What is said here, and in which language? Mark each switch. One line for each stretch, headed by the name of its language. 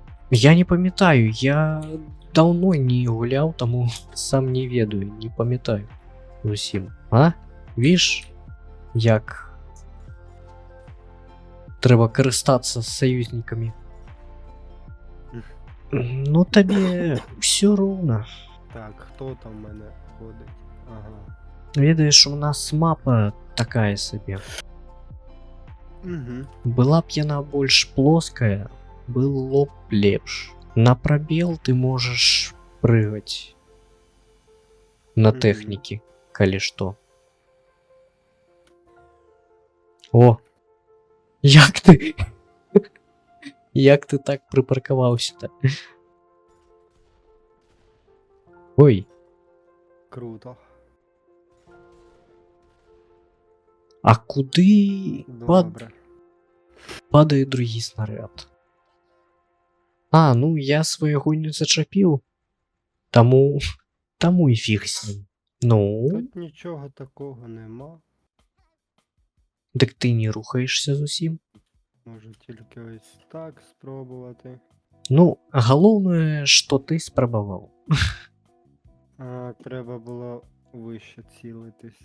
Belarusian: Я не памятаю, я даўно не гуляў, таму сам не ведаю, не памятаю зусім. Віш, як трэба карыстацца з саюзнікамі. Ну табе ўсё роўна.
Ukrainian: Так, хто там в мене ходить?
Belarusian: Ведаеш, у нас мапа такая сабе. Была б яна больш плоская, было б лепш. На прабел ты можаш прыгаць на тэхнікі, калі што. О! Як ты? Як ты так припаркаваўся-то? Ой. Круто. А куды падае другі снаряд? Ну я свайго не зачапіў. Таму і фіг з ним. Ну?
Ukrainian: Тут нічого такого нема.
Belarusian: Дык ты не рухаешся зусім?
Ukrainian: Можу тільки ось так спробувати.
Belarusian: Ну, галоўнае, што ты спрабаваў.
Ukrainian: Треба було вище цілитись.